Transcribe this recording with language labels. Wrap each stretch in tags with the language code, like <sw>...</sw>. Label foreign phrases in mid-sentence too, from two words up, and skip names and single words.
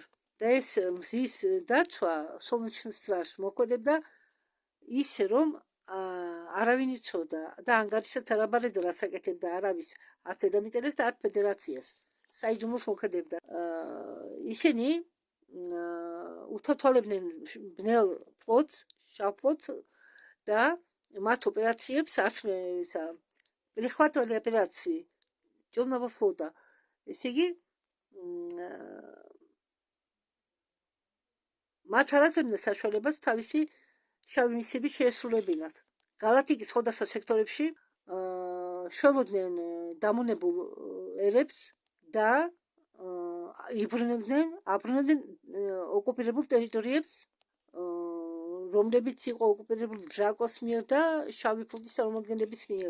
<ka>და ეს მზის დაცვა სოლუნჩნსტრაშ მოქმედებდა ისე, რომ არავინ იცოდა და ანგარიშსაც არ აბარებდა, რას აკეთებდა არავის, არც დედამიწელს და არც ფედერაციას. საიდუმლოს მოქმედებდა. ისინი უთოთვალებდნენ ბნელ ფლოტს, შავ ფლოტს და მათ ოპერაციებს არც</ka> <ru>перехватывали операции темного флота.</ru> <ka>ესე იგი მათ არ აძლევდნენ საშუალებას თავისი შავი მისიების შეესრულებინათ. გალაქტიკის სხვადასხვა სექტორებში შველოდნენ დამონებულ ერებს და აბრუნებდნენ ოკუპირებულ ტერიტორიებს, რომლებიც იყო ოკუპირებული დრაკოს მიერ და შავი ფლოტის წარმომადგენლების მიერ.</ka>